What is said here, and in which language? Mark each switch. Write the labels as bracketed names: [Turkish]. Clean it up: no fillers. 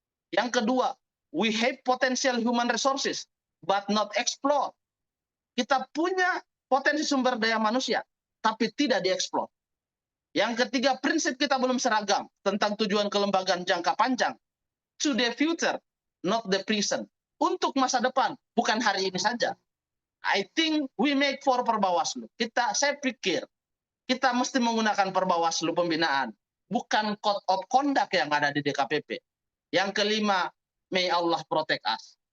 [Indonesian] Yang kedua, [English] we have potential human resources, but not explore. [Indonesian] Kita punya potensi sumber daya manusia, tapi tidak dieksplor. Yang ketiga, prinsip kita belum seragam tentang tujuan kelembagaan jangka panjang. [English] To the future, not the present. [Indonesian] Untuk masa depan, bukan hari ini saja. [English] I think we make for Perbawaslu. [Indonesian] Saya pikir kita mesti menggunakan Perbawaslu pembinaan, bukan code of conduct yang ada di DKPP. Yang kelima, [English] may Allah protect us.